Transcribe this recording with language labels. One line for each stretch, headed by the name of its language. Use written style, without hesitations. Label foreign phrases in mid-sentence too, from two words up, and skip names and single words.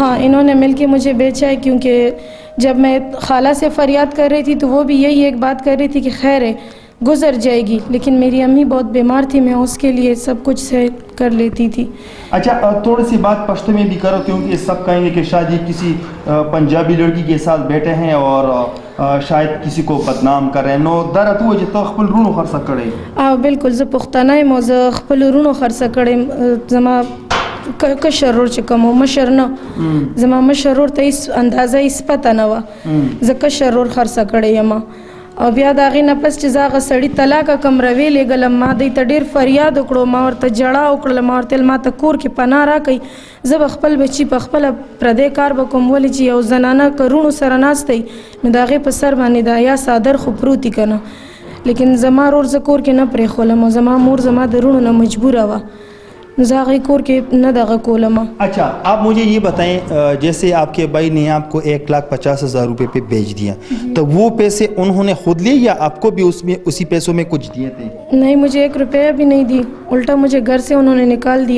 Urdu: ہاں انہوں نے مل کے مجھے بیچا ہے کیونکہ جب میں خالہ سے فریاد کر رہی تھی تو وہ بھی یہی ایک بات کر رہی تھی کہ خیر ہے گزر جائے گی. لیکن میری امی بہت بیمار تھی میں اس کے لیے سب کچھ سے کر لیتی تھی. اچھا تھوڑی سی بات پشتو میں بھی کرو کیونکہ سب کہیں گے کہ شاید یہ کسی پنجابی لڑکی کے ساتھ بیٹھے ہیں اور شاید کسی کو بدنام کر رہے ہیں.
Pashto: نو درت وہ جتو خپل رونو خرڅ کړي. بالکل زه پښتانه یم او زه خپل رونو خرڅ کړم. زما کشر ورور چې کوم مشر نه زما مشر ورور ته هیڅ اندازه هیڅ پته نه وه. زه کشر ورور خرڅ کړی یم او بیا د هغې نه پس چې زه هغه سړي طلاقه کم روې لېږلم ما دوی ته ډېر فریاد وکړو ما ورته جړا وکړله ما ورته ویل ما ته کور کې پناه راکئ زه به خپل بچي په خپله پردی کار به کوم ولې چې یو زنانه که روڼو سره ناستی نو د هغې په سر باندې د حیا څادر خو پروتي که نه. لیکن زما ورور زه کور کې نه پرېښولم او زما مور زما د روڼو نه مجبوره وه.
Urdu: اچھا آپ مجھے یہ بتائیں جیسے آپ کے بھائی نے آپ کو 1,50,000 روپے پہ بیچ دیا تو وہ پیسے انہوں نے خود لیے یا آپ کو بھی اس میں اسی پیسوں میں کچھ دیے تھے؟ نہیں مجھے 1 روپیہ بھی نہیں دی الٹا مجھے گھر سے انہوں نے نکال دیا.